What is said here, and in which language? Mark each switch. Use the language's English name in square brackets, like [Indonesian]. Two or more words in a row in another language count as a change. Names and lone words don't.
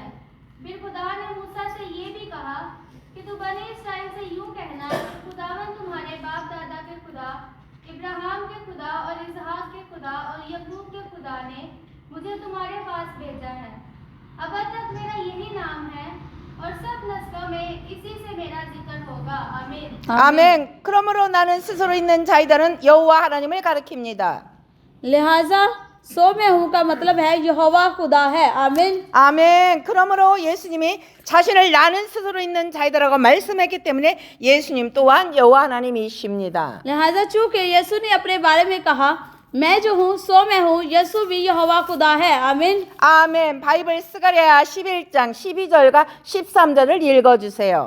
[Hindi] फिर खुदा ने मूसा से ये भी कहा कि तू बनी इस्राएल से यूं कहना, खुदावन तुम्हारे बाप दादा के खुदा, इब्राहिम के खुदा और इसहाक के खुदा और यकूब के खुदा ने मुझे तुम्हारे पास भेजा है. अब तक मेरा यही नाम है और सब नस्लों में इसी से मेरा जिक्र होगा. आमीन. [Korean] 아멘. 그러므로 나는 스스로 있는 자이다는 여호와 하나님을 가리킵니다. [Hindi] लिहाजा सो मैं हूँ का मतलब है यहोवा खुदा है. आमीन. [Korean] 아멘. 그러므로 예수님이 자신을 나는 스스로 있는 자이다라고 말씀했기 때문에 예수님 또한 여호와 하나님이십니다. [Hindi] लिहाजा चूंकि यीशु ने अपने बारे में कहा मैं जो हूँ सो मैं हूँ, यीशु भी यहोवा खुदा है. आमीन. [Korean] 아멘. 바이블 스가랴 11장 12절과 13절을 읽어주세요.